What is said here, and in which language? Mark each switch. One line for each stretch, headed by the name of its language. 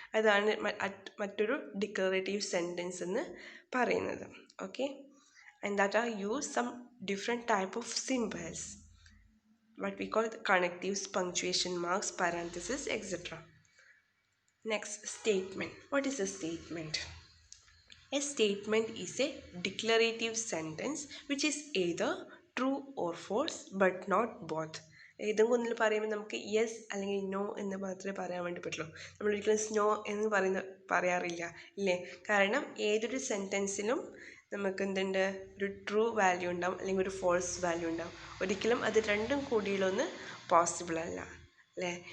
Malayalam: അതാണ് മറ്റൊരു declarative sentence എന്ന് പറയുന്നത്.
English: Okay, and that are use some different type of symbols, what we call the connectives, punctuation marks, parentheses, etc. Next, statement. What is a statement? A statement is a declarative sentence which is either true or false but not both.
Malayalam: ഏതെങ്കിലും ഒന്നിൽ പറയുമ്പോൾ നമുക്ക് yes അല്ലെങ്കിൽ no എന്ന് മാത്രമേ പറയാൻ വേണ്ടി പറ്റുള്ളൂ. നമ്മളൊരിക്കലും സ്നോ എന്ന് പറയാറില്ല ഇല്ലേ? കാരണം ഏതൊരു സെൻറ്റൻസിലും നമുക്ക് എന്തുണ്ട്, ഒരു ട്രൂ വാല്യൂ ഉണ്ടാവും അല്ലെങ്കിൽ ഒരു ഫോൾസ് വാല്യൂ ഉണ്ടാവും. ഒരിക്കലും അത് രണ്ടും കൂടിയുള്ളൊന്ന് പോസിബിൾ അല്ല അല്ലേ?